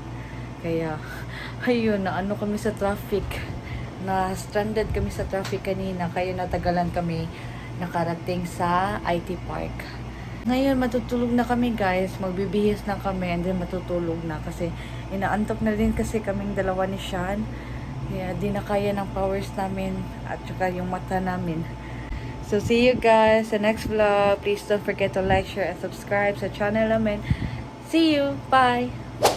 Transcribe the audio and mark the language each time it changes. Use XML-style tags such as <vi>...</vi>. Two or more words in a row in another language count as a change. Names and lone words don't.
<tl>Kaya ayun, na kami sa traffic, na stranded kami sa traffic kanina, kaya natagalan kami nakarating sa IT Park. Ngayon matutulog na kami, guys, magbibihis na kami,</tl> <en>and then</en> <tl>matutulog na kasi inaantok na din kasi kaming dalawa ni Sean. Kaya di na kaya ng powers namin at saka yung mata namin.</tl> <en>So see you guys sa next vlog. Please don't forget to like, share, and subscribe</en> <tl>sa channel namin.</tl> <en>See you. Bye!</en>